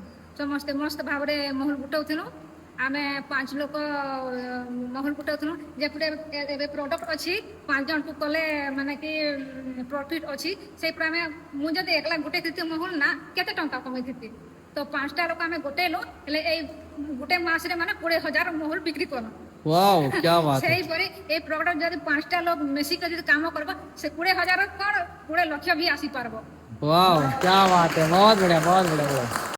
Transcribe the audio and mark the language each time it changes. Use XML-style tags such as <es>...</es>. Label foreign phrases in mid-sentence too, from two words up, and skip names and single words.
<or>ସମସ୍ତେ ମସ୍ତ ଭାବରେ ମହୁଲ ଗୋଟାଉଥିଲୁ। ଆମେ 5 ଲୋକ ମହୁଲ ଗୋଟାଉଥିଲୁ। ଯେପଟେ ଏବେ ପ୍ରଡକ୍ଟ ଅଛି 5 ଜଣକୁ କଲେ ମାନେ କି ପ୍ରଫିଟ୍ ଅଛି। ସେଇପରି ଆମେ ମୁଁ ଯଦି ଏକଲା ଗୋଟେଇଥିତି ମହୁଲ ନା କେତେ ଟଙ୍କା କମେଇଥିତି। ତ 5ଟା ଲୋକ ଆମେ ଗୋଟେଇଲୁ, ହେଲେ ଏଇ ଗୋଟେ ମାସରେ ମାନେ 20,000 ମହୁଲ ବିକ୍ରି କଲୁ।</or> <hi>वाओ क्या बात है।</hi> <or>ସେଇପରି ଏଇ ପ୍ରଡକ୍ଟ ଯଦି 5ଟା ଲୋକ ମିଶିକି ଯଦି କାମ କରିବ, ସେ 20,000 କ'ଣ 20 ଲକ୍ଷ ବି ଆସିପାରିବ।</or> <hi>वाओ क्या बात है, बहुत बढ़िया बहुत बढ़िया।</hi>